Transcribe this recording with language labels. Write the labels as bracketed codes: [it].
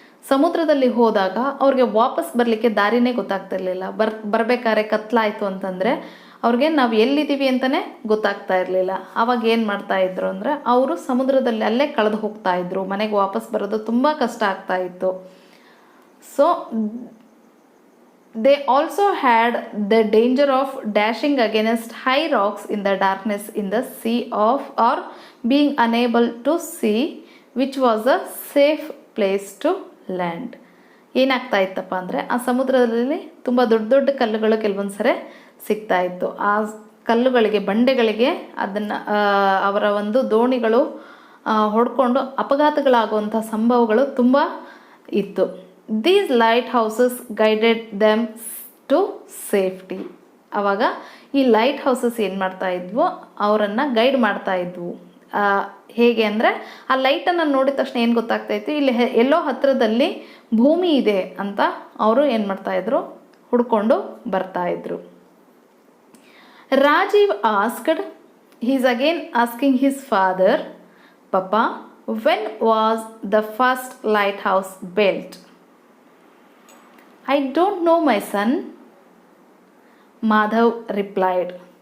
[kn] ಸಮುದ್ರದಲ್ಲಿ ಹೋದಾಗ ಅವ್ರಿಗೆ ವಾಪಸ್ ಬರಲಿಕ್ಕೆ ದಾರಿನೇ ಗೊತ್ತಾಗ್ತಿರ್ಲಿಲ್ಲ. ಬರಬೇಕಾದ್ರೆ ಕತ್ಲಾಯಿತು ಅಂತಂದರೆ ಅವ್ರಿಗೆ ನಾವು ಎಲ್ಲಿದ್ದೀವಿ ಅಂತಲೇ ಗೊತ್ತಾಗ್ತಾ ಇರಲಿಲ್ಲ. ಆವಾಗ ಏನು ಮಾಡ್ತಾಯಿದ್ರು ಅಂದರೆ ಅವರು ಸಮುದ್ರದಲ್ಲಿ ಅಲ್ಲೇ ಕಳೆದು ಹೋಗ್ತಾಯಿದ್ರು. ಮನೆಗೆ ವಾಪಸ್ ಬರೋದು ತುಂಬ ಕಷ್ಟ ಆಗ್ತಾಯಿತ್ತು. [en] So they also had the danger of dashing against high rocks in the darkness in the sea or being unable to see which was a safe place to land. [kn] ಏನಾಗ್ತಾ ಇತ್ತಪ್ಪ ಅಂದರೆ ಆ ಸಮುದ್ರದಲ್ಲಿ ತುಂಬ ದೊಡ್ಡ ದೊಡ್ಡ ಕಲ್ಲುಗಳು ಕೆಲವೊಂದು ಸರಿ ಸಿಗ್ತಾ ಇತ್ತು. ಆ ಕಲ್ಲುಗಳಿಗೆ, ಬಂಡೆಗಳಿಗೆ ಅದನ್ನು ಅವರ ಒಂದು ದೋಣಿಗಳು ಹೊಡ್ಕೊಂಡು ಅಪಘಾತಗಳಾಗುವಂಥ ಸಂಭವಗಳು ತುಂಬ ಇತ್ತು. [en] These lighthouses guided them to safety. [kn] ಆವಾಗ ಈ ಲೈಟ್ ಹೌಸಸ್ ಏನು ಮಾಡ್ತಾ ಇದ್ವು, ಅವರನ್ನು ಗೈಡ್ ಮಾಡ್ತಾ ಇದ್ವು. ಹೇಗೆ ಅಂದರೆ ಆ ಲೈಟನ್ನು ನೋಡಿದ ತಕ್ಷಣ ಏನು ಗೊತ್ತಾಗ್ತಾ ಇತ್ತು, ಇಲ್ಲಿ ಎಲ್ಲೋ ಹತ್ತಿರದಲ್ಲಿ ಭೂಮಿ ಇದೆ ಅಂತ ಅವರು ಏನು ಮಾಡ್ತಾಯಿದ್ರು, ಹುಡ್ಕೊಂಡು ಬರ್ತಾಯಿದ್ರು. [en] Rajiv asked, he is again asking his father, Papa, when was the first lighthouse built? I don't know, my son, Madhav replied.